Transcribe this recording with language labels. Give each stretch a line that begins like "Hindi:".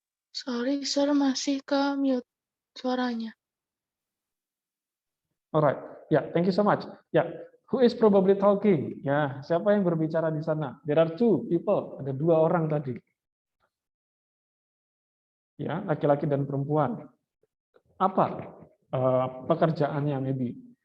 English: Sorry, sir,
Indonesian: masih ke mute suaranya.
English: Alright, ya, thank you so much. Ya, who is probably talking?
Indonesian: Ya, siapa yang berbicara di sana?
English: There are two people,
Indonesian: ada dua orang tadi. Ya, laki-laki dan perempuan. Apa pekerjaannya maybe?